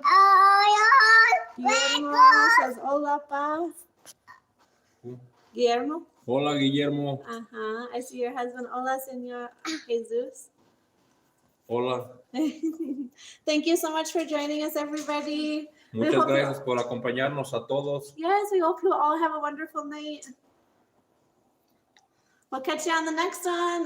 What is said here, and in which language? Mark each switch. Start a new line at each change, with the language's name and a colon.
Spanish: Adiós.
English: Guillermo says
Spanish: hola, pa.
English: Guillermo.
Spanish: Hola, Guillermo.
English: Uh-huh. I see your husband.
Spanish: Hola, Senor Jesus. Hola.
English: Thank you so much for joining us, everybody.
Spanish: Muchas gracias por acompañarnos a todos.
English: Yes, we hope you all have a wonderful night. We'll catch you on the next one.